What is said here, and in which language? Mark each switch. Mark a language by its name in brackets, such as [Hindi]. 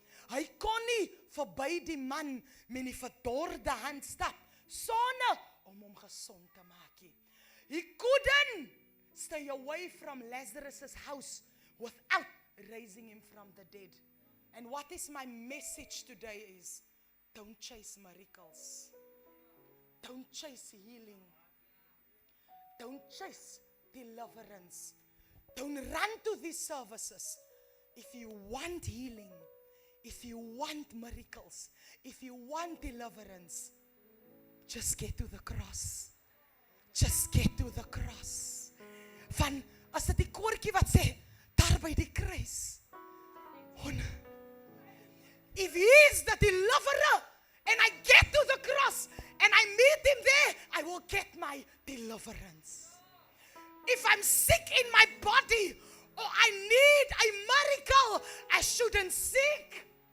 [Afrikaans] Hy kon nie verby die man met die verdorde hand stap sonder om hom gesond te maak nie. [English] He couldn't stay away from Lazarus' house without raising him from the dead. And what is my message today is, don't chase miracles. Don't chase healing. Don't chase deliverance. Don't run to these services. If you want healing, if you want miracles, if you want deliverance, just get to the cross. Just get to the cross. [Afrikaans] Van, as dit die koortjie wat sê, daar by die kruis. [English] If he is the deliverer, and I get to the cross, and I meet him there, I will get my deliverance. If I'm sick in my body, or I need a miracle, I shouldn't seek.